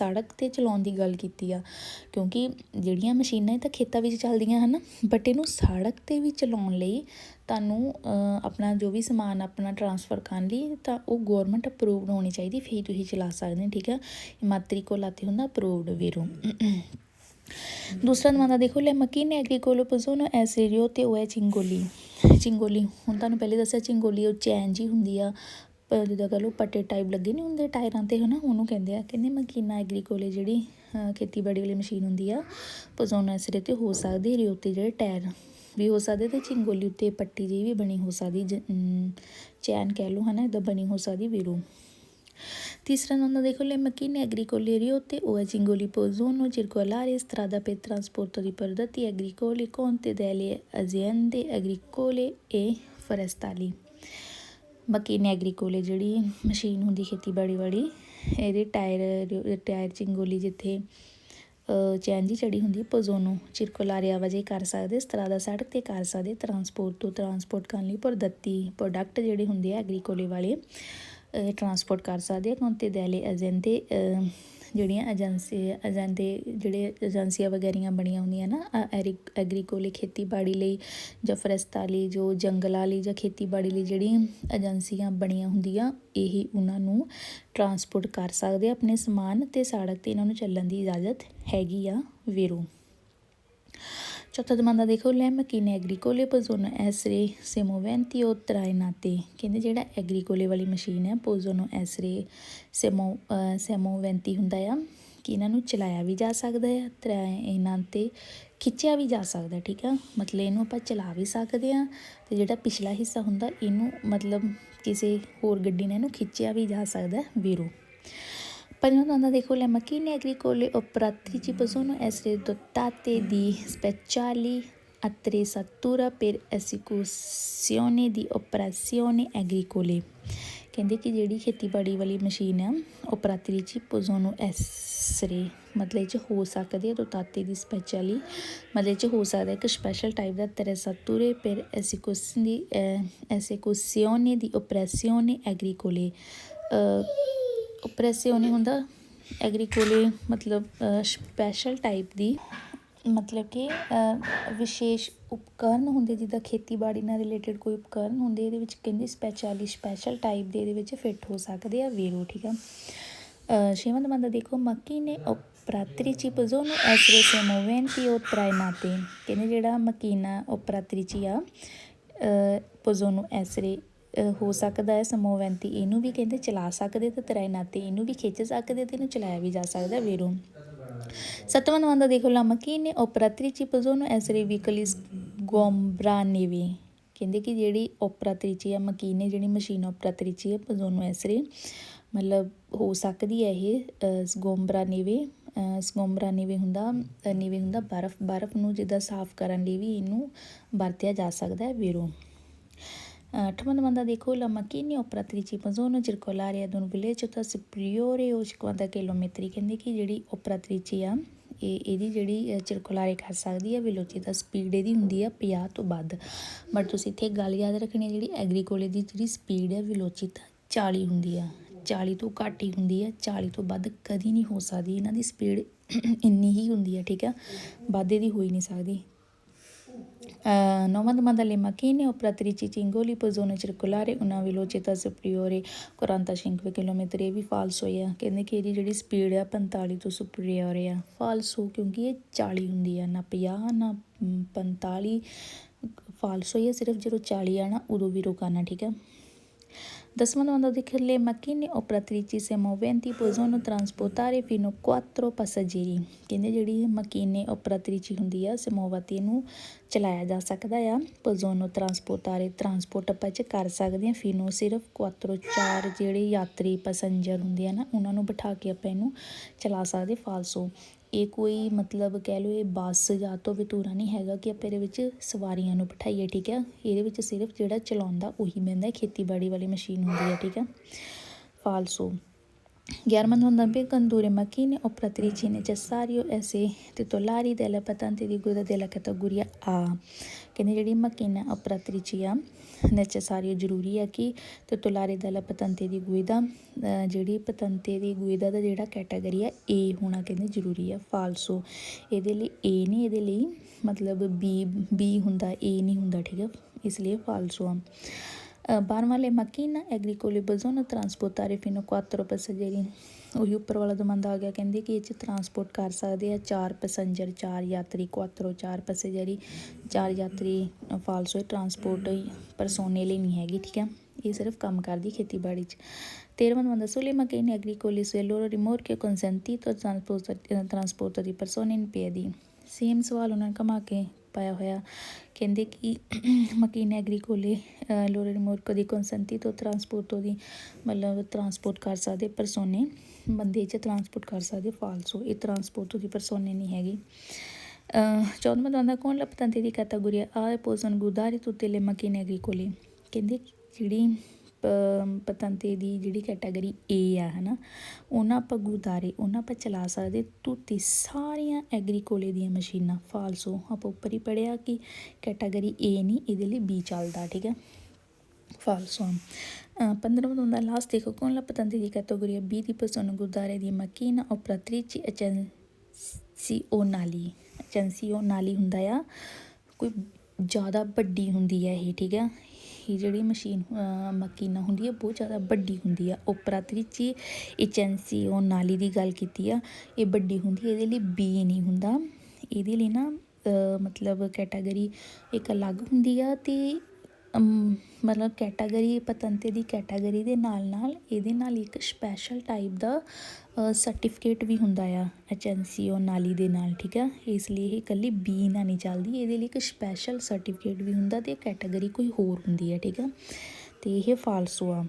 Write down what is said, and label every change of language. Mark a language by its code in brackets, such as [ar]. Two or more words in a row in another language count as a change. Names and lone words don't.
[pa] ਸੜਕ 'ਤੇ ਚਲਾਉਣ ਦੀ ਗੱਲ ਕੀਤੀ ਆ ਕਿਉਂਕਿ ਜਿਹੜੀਆਂ ਮਸ਼ੀਨਾਂ ਇਹ ਤਾਂ ਖੇਤਾਂ ਵਿੱਚ ਚੱਲਦੀਆਂ ਹਨ, ਬਟ ਇਹਨੂੰ ਸੜਕ 'ਤੇ ਵੀ ਚਲਾਉਣ ਲਈ ਤੁਹਾਨੂੰ ਆਪਣਾ ਜੋ ਵੀ ਸਮਾਨ ਆਪਣਾ ਟਰਾਂਸਫਰ ਕਰਨ ਲਈ ਤਾਂ ਉਹ [en] government approved [pa] ਹੋਣੀ ਚਾਹੀਦੀ, ਫਿਰ ਤੁਸੀਂ ਚਲਾ ਸਕਦੇ ਹੋ, ਠੀਕ ਆ। ਇਮਾਤਰੀਕੋਲਾਤੇ ਹੁੰਦਾ ਅਪਰੂਵਡ ਵੀਰੋ। ਦੂਸਰਾ ਦਮਾਂਦਾ ਦੇਖੋ [it] le macchine agricole possono essere [pa] ਤੇ ਉਹ ਹੈ ਚਿੰਗੋਲੀ। ਚਿੰਗੋਲੀ ਹੁਣ ਤੁਹਾਨੂੰ ਪਹਿਲੇ ਦੱਸਿਆ ਚਿੰਗੋਲੀ ਉਹ ਚੈਨ ਜੀ ਹੁੰਦੀ ਆ, ਜਿੱਦਾਂ ਕਹਿ ਲਓ ਪੱਟੇ ਟਾਈਪ ਲੱਗੇ ਨਹੀਂ ਹੁੰਦੇ ਟਾਇਰਾਂ 'ਤੇ, ਹੈ ਨਾ, ਉਹਨੂੰ ਕਹਿੰਦੇ ਆ। ਕਹਿੰਦੇ [it] macchina agricole [pa] ਜਿਹੜੀ ਖੇਤੀਬਾੜੀ ਵਾਲੀ ਮਸ਼ੀਨ ਹੁੰਦੀ ਆ [it] possono essere [pa] ਤੇ ਹੋ ਸਕਦੀ ਰਿਓ ਉੱਤੇ ਜਿਹੜੇ ਟਾਇਰ ਵੀ ਹੋ ਸਕਦੇ, ਅਤੇ ਚਿੰਗੋਲੀ ਉੱਤੇ ਪੱਟੀ ਜਿਹੀ ਵੀ ਬਣੀ ਹੋ ਸਕਦੀ, ਚੈਨ ਕਹਿ ਲਓ, ਹੈ ਨਾ, ਇੱਦਾਂ ਬਣੀ ਹੋ ਸਕਦੀ ਵੀਰੋ। ਤੀਸਰਾ ਨੰਬਰ ਦੇਖੋ [it] le macchine agricole ruote ਤੇ ਉਹ ਹੈ ਚਿੰਗੋਲੀ possono circolare strada per trasporto di prodotti agricoli conte delle aziende agricole e forestali। macchine agricole [pa] ਜਿਹੜੀ ਮਸ਼ੀਨ ਹੁੰਦੀ ਖੇਤੀਬਾੜੀ ਵਾਲੀ, ਇਹਦੇ ਟਾਇਰ ਚਿੰਗੋਲੀ ਜਿੱਥੇ ਚੈਨ ਜੀ ਚੜੀ ਹੁੰਦੀ [it] possono circolare [pa] ਆਵਾਜਾਈ ਕਰ ਸਕਦੇ, strada ਸੜਕ 'ਤੇ ਕਰ ਸਕਦੇ, ਟਰਾਂਸਪੋਰਟ ਕਰਨ ਲਈ ਪ੍ਰੋਡਕਟ ਜਿਹੜੇ ਹੁੰਦੇ ਆ ਐਗਰੀਕੋਲੇ ਵਾਲੇ ਟਰਾਂਸਪੋਰਟ ਕਰ ਸਕਦੇ ਆ। [it] conto delle aziende [pa] ਜਿਹੜੀਆਂ ਏਜੰਸੀਆਂ ਵਗੈਰੀਆਂ ਬਣੀਆਂ ਹੁੰਦੀਆਂ ਨਾ ਐਗਰੀਕੋਲੇ ਖੇਤੀਬਾੜੀ ਲਈ ਜਾਂ ਫਰੈਸਤਾਲੀ ਜੋ ਜੰਗਲਾਂ ਲਈ ਜਾਂ ਖੇਤੀਬਾੜੀ ਲਈ ਜਿਹੜੀਆਂ ਏਜੰਸੀਆਂ ਬਣੀਆਂ ਹੁੰਦੀਆਂ, ਇਹੀ ਉਹਨਾਂ ਨੂੰ ਟਰਾਂਸਪੋਰਟ ਕਰ ਸਕਦੇ ਆ ਆਪਣੇ ਸਮਾਨ, ਅਤੇ ਸੜਕ 'ਤੇ ਇਹਨਾਂ ਨੂੰ ਚੱਲਣ ਦੀ ਇਜਾਜ਼ਤ ਹੈਗੀ ਆ ਵੀਰੋ। ਚੌਥਾ ਦਮਾਂਦਾ ਦੇਖੋ [it] le macchine agricole possono essere semoventi o trainate। [pa] ਕਹਿੰਦੇ ਜਿਹੜਾ ਐਗਰੀਕੋਲੇ ਵਾਲੀ ਮਸ਼ੀਨ ਹੈ [it] possono essere semoventi [pa] ਹੁੰਦਾ ਆ ਕਿ ਇਹਨਾਂ ਨੂੰ ਚਲਾਇਆ ਵੀ ਜਾ ਸਕਦਾ ਆ, ਇਹਨਾਂ 'ਤੇ ਖਿੱਚਿਆ ਵੀ ਜਾ ਸਕਦਾ, ਠੀਕ ਆ, ਮਤਲਬ ਇਹਨੂੰ ਆਪਾਂ ਚਲਾ ਵੀ ਸਕਦੇ ਹਾਂ, ਅਤੇ ਜਿਹੜਾ ਪਿਛਲਾ ਹਿੱਸਾ ਹੁੰਦਾ ਇਹਨੂੰ ਮਤਲਬ ਕਿਸੇ ਹੋਰ ਗੱਡੀ ਨੇ ਇਹਨੂੰ ਖਿੱਚਿਆ ਵੀ ਜਾ ਸਕਦਾ ਵੀਰੋ। ਪੰਜਵਾਂ ਦਮਾਂਦਾ ਦੇਖੋ [it] le macchine agricole operatrici possono essere dotate di speciali attrezzature per esecuzione di operazioni agricole। [pa] ਕਹਿੰਦੇ ਕਿ ਜਿਹੜੀ ਖੇਤੀਬਾੜੀ ਵਾਲੀ ਮਸ਼ੀਨ ਆ [it] operatrici possono essere [pa] ਮਤਲਬ ਇਹ 'ਚ ਹੋ ਸਕਦੇ [it] dotate di speciali [pa] ਮਤਲਬ ਇਹ 'ਚ ਹੋ ਸਕਦਾ ਇੱਕ [en] special type [pa] ਦਾ [it] attrezzature per esecuzione di operazioni agricole। [pa] ਓਪਰੇਸਿਓਨੀ ਹੁੰਦਾ ਐਗਰੀਕੋਲੇ ਮਤਲਬ [en] special type [pa] ਦੀ ਮਤਲਬ ਕਿ ਵਿਸ਼ੇਸ਼ ਉਪਕਰਨ ਹੁੰਦੇ, ਜਿੱਦਾਂ ਖੇਤੀਬਾੜੀ ਨਾਲ ਰਿਲੇਟਡ ਕੋਈ ਉਪਕਰਨ ਹੁੰਦੇ, ਇਹਦੇ ਵਿੱਚ ਕਹਿੰਦੇ [en] special type [pa] ਦੇ ਇਹਦੇ ਵਿੱਚ ਫਿੱਟ ਹੋ ਸਕਦੇ ਆ ਵੀਰੋ, ਠੀਕ ਆ। 6ਵਾਂ ਨੰਬਰ ਦੇਖੋ, [it] ਮੱਕੀਨੇ operatrici sono essere semoventi o trainati। [pa] ਕਹਿੰਦੇ ਜਿਹੜਾ ਮਕੀਨਾ operatrici ਆ [it] possono essere [pa] ਹੋ ਸਕਦਾ ਹੈ ਸਮੋਵੈਂਤੀ, ਇਹਨੂੰ ਵੀ ਕਹਿੰਦੇ ਚਲਾ ਸਕਦੇ, ਤੇ ਤਰਾਇਨਾਤੀ ਇਹਨੂੰ ਵੀ ਖਿੱਚ ਸਕਦੇ, ਤੇ ਇਹਨੂੰ ਚਲਾਇਆ ਵੀ ਜਾ ਸਕਦਾ ਵੀਰੋ। 7ਵਾਂ ਨੰਬਰ ਦੇਖੋ, [it] la macchine operatrici possono essere veicoli sgombranti। [pa] ਕਹਿੰਦੇ ਕਿ ਜਿਹੜੀ operatrici ਆ ਮਕੀਨੇ, ਜਿਹੜੀ ਮਸ਼ੀਨ operatrici ਆ [it] possono essere [pa] ਮਤਲਬ ਹੋ ਸਕਦੀ ਹੈ ਇਹ ਸਗੋਂਬਰਾਨੀਵੇ ਹੁੰਦਾ ਬਰਫ਼ ਨੂੰ ਜਿੱਦਾਂ ਸਾਫ਼ ਕਰਨ ਲਈ ਵੀ ਇਹਨੂੰ ਵਰਤਿਆ ਜਾ ਸਕਦਾ ਹੈ ਵੀਰੋ। 8ਵਾਂ ਨੰਬਰ ਦੇਖੋ, [it] ਲਾ macchine operatrici possono circolare ad un velocità superiore o 50 ਕਿਲੋਮੀਟਰ। [pa] ਕਹਿੰਦੇ ਕਿ ਜਿਹੜੀ operatrici ਆ ਇਹਦੀ ਜਿਹੜੀ ਚਿਰਕੁਲਾਰੇ ਕਰ ਸਕਦੀ ਹੈ, [en] velocity speed [pa] ਇਹਦੀ ਹੁੰਦੀ ਆ 50 ਤੋਂ ਵੱਧ। ਬਟ ਤੁਸੀਂ ਇੱਥੇ ਗੱਲ ਯਾਦ ਰੱਖਣੀ ਹੈ, ਜਿਹੜੀ ਐਗਰੀਕੋਲੇ ਦੀ ਜਿਹੜੀ ਸਪੀਡ ਹੈ ਵੈਲੋਸਿਟੀ 40 ਹੁੰਦੀ ਆ, 40 ਤੋਂ ਘੱਟ ਹੀ ਹੁੰਦੀ ਹੈ, 40 ਤੋਂ ਵੱਧ ਕਦੀ ਨਹੀਂ ਹੋ ਸਕਦੀ। ਇਹਨਾਂ ਦੀ ਸਪੀਡ ਇੰਨੀ ਹੀ ਹੁੰਦੀ ਹੈ, ਠੀਕ ਆ, ਵੱਧ ਇਹਦੀ ਹੋ ਹੀ ਨਹੀਂ ਸਕਦੀ। [it] 9ਵਾਂ ਨੰਬਰ le macchine operatrici cingoli possono circolare una velocità superiore 45 ਕਿਲੋਮੀਟਰ। [pa] ਇਹ ਵੀ ਫਾਲਸ ਹੋਇਆ, ਕਹਿੰਦੇ ਕਿ ਇਹਦੀ ਜਿਹੜੀ ਸਪੀਡ ਆ 45 ਤੋਂ ਸੁਪਰੀਅਰ ਆ, ਫਾਲਸ ਹੋ, ਕਿਉਂਕਿ ਇਹ 40 ਹੁੰਦੀ ਆ, ਨਾ 50 ਨਾ 45, ਫਾਲਸ ਹੋਈ ਆ ਸਿਰਫ ਜਦੋਂ 40 ਆ ਨਾ ਉਦੋਂ ਵੀ ਰੋਕਾਨਾ, ਠੀਕ ਆ। 10ਵਾਂ ਨੰਬਰ ਦੇਖ ਲੈ, [it] macchine operatrici semoventi possono trasportare fino a 4 passeggeri। [pa] ਕਹਿੰਦੇ ਜਿਹੜੀ ਮਕੀਨੇ operatrici ਹੁੰਦੀ ਆ ਸਮੋਵਤੀ ਨੂੰ ਚਲਾਇਆ ਜਾ ਸਕਦਾ ਆ, [it] possono trasportare [pa] ਟਰਾਂਸਪੋਰਟ ਆਪਾਂ 'ਚ ਕਰ ਸਕਦੇ ਹਾਂ, ਫੀਨੋ ਸਿਰਫ 4 ਜਿਹੜੇ ਯਾਤਰੀ ਪੈਸੰਜਰ ਹੁੰਦੇ ਆ ਨਾ ਉਹਨਾਂ ਨੂੰ ਬਿਠਾ ਕੇ ਆਪਾਂ ਇਹਨੂੰ ਚਲਾ ਸਕਦੇ, ਫਾਲਸੋ। ਇਹ ਕੋਈ ਮਤਲਬ ਕਹਿ ਲਓ ਇਹ ਬੱਸ ਜਾਂ ਤੋਂ ਵਤੂਰਾ ਨਹੀਂ ਹੈਗਾ ਕਿ ਆਪਾਂ ਇਹਦੇ ਵਿੱਚ ਸਵਾਰੀਆਂ ਨੂੰ ਬਿਠਾਈਏ, ਠੀਕ ਹੈ। ਇਹਦੇ ਵਿੱਚ ਸਿਰਫ ਜਿਹੜਾ ਚਲਾਉਂਦਾ ਉਹੀ ਬਹਿੰਦਾ, ਖੇਤੀਬਾੜੀ ਵਾਲੀ ਮਸ਼ੀਨ ਹੁੰਦੀ ਹੈ, ਠੀਕ ਹੈ, ਫਾਲਸੋ। 11ਵਾਂ ਹੁੰਦਾ ਵੀ [it] condurre macchine operatrici necessario essere titolari della patente di guida della categoria A। [pa] ਕਹਿੰਦੇ ਜਿਹੜੀ ਮਕੀਨਾ operatrici ਆ necessario ਜ਼ਰੂਰੀ ਆ ਕਿ [it] titolare della patente di guida [pa] ਜਿਹੜੀ [it] patente di guida [pa] ਦਾ ਜਿਹੜਾ ਕੈਟਾਗਰੀ ਆ A ਹੋਣਾ ਕਹਿੰਦੇ ਜ਼ਰੂਰੀ ਆ, ਫਾਲਸੋ। ਇਹਦੇ ਲਈ A ਨਹੀਂ, ਇਹਦੇ ਲਈ ਮਤਲਬ B ਹੁੰਦਾ, A ਨਹੀਂ ਹੁੰਦਾ, ਠੀਕ ਆ, ਇਸ ਲਈ ਫਾਲਸੋ ਆ। [it] 12ਵਾਂ le macchine agricole possono trasportare fino a 4 passeggeri। [pa] ਉਹੀ ਉੱਪਰ ਵਾਲਾ ਦਮੰਦਾ ਆ ਗਿਆ, ਕਹਿੰਦੇ ਕਿ ਇਹ 'ਚ ਟਰਾਂਸਪੋਰਟ ਕਰ ਸਕਦੇ ਆ 4 ਪੈਸੰਜਰ, 4 ਯਾਤਰੀ, 4 ਪੈਸੇਜਰੀ, 4 ਯਾਤਰੀ, ਫਾਲਸੋ। [it] trasporto persone [pa] ਲਈ ਨਹੀਂ ਹੈਗੀ, ਠੀਕ ਆ, ਇਹ ਸਿਰਫ ਕੰਮ ਕਰਦੀ ਖੇਤੀਬਾੜੀ 'ਚ। [it] 13ਵਾਂ ਨੰਬਰ sulle macchine agricole se loro rimorchio consentito trasporto di persone in piedi। [pa] ਸੇਮ ਸਵਾਲ ਉਹਨਾਂ ਨੇ ਘੁਮਾ ਕੇ ਪਾਇਆ ਹੋਇਆ, ਕਹਿੰਦੇ ਕਿ [it] macchine agricole loro rimorchio di consentito trasporto di [pa] ਮਤਲਬ ਟਰਾਂਸਪੋਰਟ ਕਰ ਸਕਦੇ, ਪਰਸੋਨੇ ਬੰਦੇ 'ਚ ਟਰਾਂਸਪੋਰਟ ਕਰ ਸਕਦੇ, ਫਾਲਸੋ। [it] ਇਹ trasporto di persone [pa] ਨਹੀਂ ਹੈਗੀ। [it] 14ਵਾਂ ਦਾ ਕੌਣ ਲਾ patente di categoria A possono guidare tutte le macchine agricole। [pa] ਕਹਿੰਦੇ ਜਿਹੜੀ [it] patente di [pa] ਜਿਹੜੀ ਕੈਟਾਗਰੀ A ਆ ਹੈ ਨਾ, ਉਹਨਾਂ ਆਪਾਂ ਗੁਦਾਰੇ ਉਹਨਾਂ ਆਪਾਂ ਚਲਾ ਸਕਦੇ ਤੁੱਤੀ ਸਾਰੀਆਂ ਐਗਰੀਕੋਲੇ ਦੀਆਂ ਮਸ਼ੀਨਾਂ, ਫਾਲਸੋ। ਆਪਾਂ ਉੱਪਰ ਹੀ ਪੜ੍ਹਿਆ ਕਿ ਕੈਟਾਗਰੀ A ਨਹੀਂ, ਇਹਦੇ ਲਈ B ਚੱਲਦਾ, ਠੀਕ ਹੈ, ਫਾਲਸੋ। 15ਵਾਂ ਹੁੰਦਾ ਲਾਸਟ ਦੇਖੋ, ਕੌਣ ਲਾ [it] patente di categoria B di possono guidare di macchina operatrici eccezionali [pa] ਹੁੰਦਾ ਆ, ਕੋਈ ਜ਼ਿਆਦਾ ਵੱਡੀ ਹੁੰਦੀ ਹੈ ਇਹ, ਠੀਕ ਹੈ, ਇਹ ਜਿਹੜੀ ਮਸ਼ੀਨ ਮਕੀਨਾ ਹੁੰਦੀ ਹੈ ਬਹੁਤ ਜ਼ਿਆਦਾ ਵੱਡੀ ਹੁੰਦੀ ਆ। [it] operatrici eccezionali [pa] ਦੀ ਗੱਲ ਕੀਤੀ ਆ, ਇਹ ਵੱਡੀ ਹੁੰਦੀ ਹੈ, ਇਹਦੇ ਲਈ B ਨਹੀਂ ਹੁੰਦਾ, ਇਹਦੇ ਲਈ ਨਾ ਮਤਲਬ ਕੈਟਾਗਰੀ ਇੱਕ ਅਲੱਗ ਹੁੰਦੀ ਆ, ਅਤੇ ਮਤਲਬ ਕੈਟਾਗਰੀ [it] patente di [pa] ਕੈਟਾਗਰੀ ਦੇ ਨਾਲ ਇਹਦੇ ਨਾਲ ਇੱਕ [en] special type [pa] ਦਾ ਸਰਟੀਫਿਕੇਟ ਵੀ ਹੁੰਦਾ ਆ eccezionali ਦੇ ਨਾਲ, ਠੀਕ ਆ, ਇਸ ਲਈ ਇਹ ਇਕੱਲੀ B ਨਾਲ ਨਹੀਂ ਚੱਲਦੀ, ਇਹਦੇ ਲਈ ਇੱਕ ਸਪੈਸ਼ਲ ਸਰਟੀਫਿਕੇਟ ਵੀ ਹੁੰਦਾ ਅਤੇ ਕੈਟਾਗਰੀ ਕੋਈ ਹੋਰ ਹੁੰਦੀ ਹੈ, ਠੀਕ ਆ, ਅਤੇ ਇਹ ਫਾਲਸੋ ਆ।